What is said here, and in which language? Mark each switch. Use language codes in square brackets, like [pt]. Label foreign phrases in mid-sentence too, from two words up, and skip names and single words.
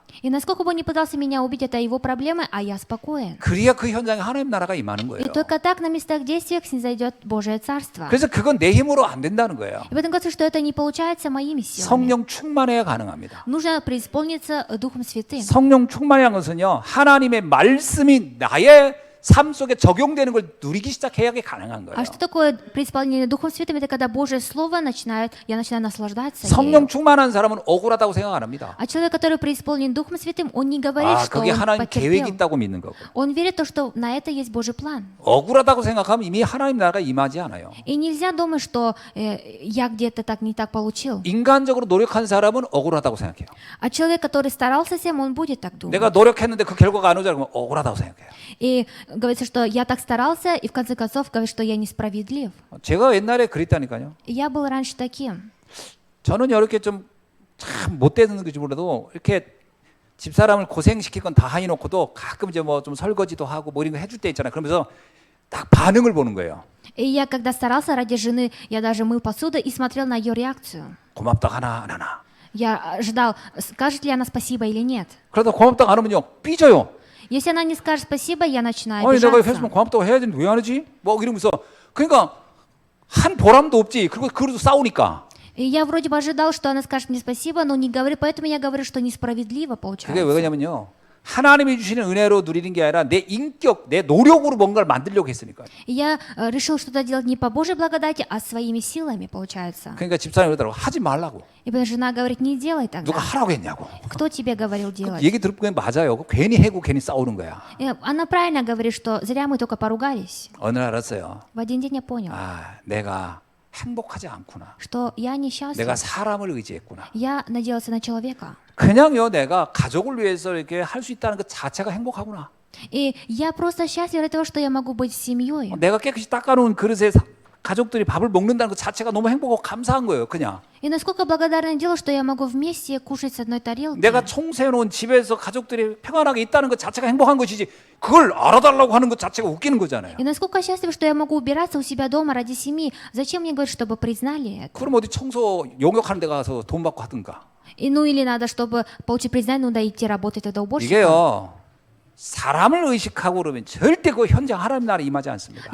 [ru] И насколько бы он ни пытался меня убить, это его проблемы, а я спокоен. [ko] 그래야 그 현장에 하나님 나라가 임하는 거예요. [ru] И только так на местах действиях снизойдет Божие Царство. [ko] 그래서 그건 내 힘으로 안 된다는 거예요. [ru] И в этом говорится, что это не получается моими силами. [ko] 성령 충만해야 가능합니다. [ru] Нужно преисполниться Духом Святым. [ko] 성령 충만한 것은요. 하나님의 말씀이 나의 삶 속에 적용되는 걸 누리기 시작해야 가능한 거예요. [ru] А что такое преисполнение Духом Святым? Это когда Божье Слово я начинаю наслаждаться [ko] 성령 [ru] ею. [ko] 충만한 사람은 억울하다고 생각 안 합니다. [ru] А человек, который преисполнен Духом Святым, он не говорит, что [ko] 그게 [ru] он [ko] 하나님 계획이 [ru] потерпел. [ko] 있다고 믿는 거고. [ru] Он верит в то, что на это есть Божий план. [ko] 억울하다고 생각하면 이미 하나님 나라가 임하지 않아요. [ru] И нельзя думать, что я где-то так не так получил. [ko] 인간적으로 노력한 사람은 억울하다고 생각해요. [ru] А человек, который старался всем, он будет так думать. [ko] 내가 노력했는데 그 결과가 안 오자 그러면 억울하다고 생각해요. [ru] И говорится, что я так старался, и в конце концов говорит, что я несправедлив. [ko] 제가 옛날에 그랬다니까요. [ru] И я был раньше таким. [ko] 저는 이렇게 좀 참 못되는 건지 몰라도 이렇게 집사람을 고생시킬 건 다 해놓고도 가끔 이제 뭐 좀 설거지도 하고 뭐 이런 거 해줄 때 있잖아요. 그러면서 딱 반응을 보는 거예요. [ru] И я, когда старался ради жены, я даже мыл посуду и смотрел на ее реакцию. [ko] 고맙다 하나 안 하나. [ru] Я ждал, скажет ли она спасибо или нет. [ko] 그러다 고맙다 안 하면요 삐져요. [ru] Если она не скажет спасибо, я начинаю [ko] 아니 내가 [ru] обижаться. [ko] 했으면 고맙다고 해야 되는데 왜 안 하지? 뭐 이러면서 그러니까 한 보람도 없지. 그리고 그래도 싸우니까. [ru] И я вроде бы ожидал, что она скажет мне спасибо, но не говорит, поэтому я говорю, что несправедливо [ko] 그게 [ru] получается. [ko] 왜 그러냐면요. 하나님이 주시는 은혜로 누리는 게 아니라 내 인격, 내 노력으로 뭔가를 만들려고 했으니까요. [ru] И я решил что-то делать не по Божьей благодати, а своими силами, получается. [ko] 그러니까 집사람이 그러더라고. 하지 말라고. [ru] И потом жена говорит, не делай [ko] 누가 [ru] тогда. [ko] 하라고 했냐고. [ru] Кто тебе говорил делать? [ko] 얘기 들으면 맞아요. 괜히 해고 괜히 싸우는 거야. [ru] И она правильно говорит, что зря мы только поругались. [ko] 어느 날 알았어요. [ru] В один день я понял, [ko] 내가 행복하지 않구나. [ru] что я несчастлив. [ko] 내가 사람을 의지했구나. [ru] Я надеялся на человека. [ko] 그냥요 내가 가족을 위해서 이렇게 할 수 있다는 것 자체가 행복하구나. [ru] И я просто счастлив от того, что я могу быть с семьей. [ko] 내가 깨끗이 닦아놓은 그릇에 가족들이 밥을 먹는다는 것 자체가 너무 행복하고 감사한 거예요. 그냥. [ru] И насколько благодарное дело, что я могу вместе кушать с одной тарелки. [ko] 내가 청소해놓은 집에서 가족들이 평안하게 있다는 것 자체가 행복한 것이지 그걸 알아달라고 하는 것 자체가 웃기는 거잖아요. [ru] И насколько счастлив, что я могу убираться у себя дома ради семьи. Зачем мне говорить, чтобы признали это? [ko] 그럼 어디 청소 용역하는 데 가서 돈 받고 하든가. [ru] И ну или надо, чтобы получить признание, ну да идти работать тогда уборщиком. [ko] 이게요. 사람을 의식하고 그러면 절대 그 현장 하나님 나라 임하지 않습니다.